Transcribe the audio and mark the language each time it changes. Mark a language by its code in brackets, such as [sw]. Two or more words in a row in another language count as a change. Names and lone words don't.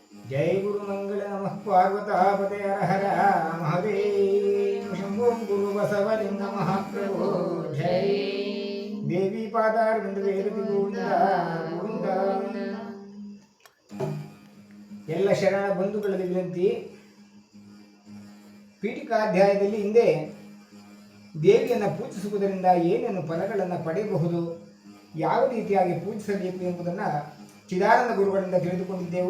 [sa] जय गुरुमंगल नमः पार्वतापते हर हर महादेव शंभो गुरु बसवलिंग महाप्रभु जय देवी पादारविंद वेरति [kn] ಗೋವಿಂದ ಗೋವಿಂದ ಎಲ್ಲ ಶರಣ ಬಂಧುಗಳಲ್ಲಿ ವಿನಂತಿ. ಪೀಠಿಕಾಧ್ಯಾಯದಲ್ಲಿ ಹಿಂದೆ ದೇವಿಯನ್ನು ಪೂಜಿಸುವುದರಿಂದ ಏನೇನು ಫಲಗಳನ್ನು ಪಡೆಯಬಹುದು, ಯಾವ ರೀತಿಯಾಗಿ ಪೂಜಿಸಬೇಕು ಎಂಬುದನ್ನು ಚಿದಾನಂದ ಗುರುಗಳಿಂದ ತಿಳಿದುಕೊಂಡಿದ್ದೆವು.